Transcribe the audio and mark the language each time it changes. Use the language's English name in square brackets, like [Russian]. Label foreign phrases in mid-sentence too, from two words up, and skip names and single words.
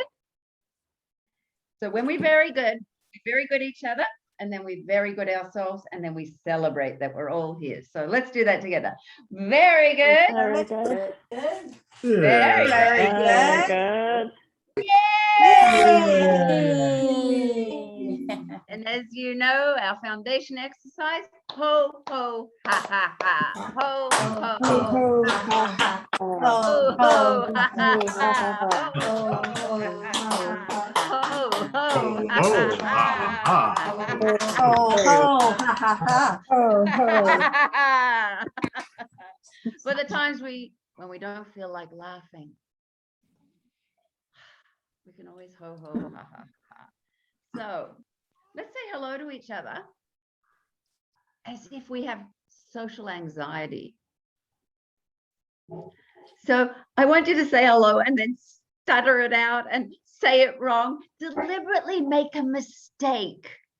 [English] So when we're very good each other, and then we're very good ourselves, and then we celebrate that we're all here. So let's do that together. Very good. Very good. Very, very Very good. good. Yay! And as you know, our foundation exercise, ho, ho, ha, ha, ha. Ho, ho, ho, ha, ha. Ho, ho, ha, ha, ha. Ho, ho, ha, ha. For the times when we don't feel like laughing, we can always ho, ho, ha, ha, ha. So let's say hello to each other as if we have social anxiety. So I want you to say hello and then stutter it out and say it wrong. Deliberately make a mistake.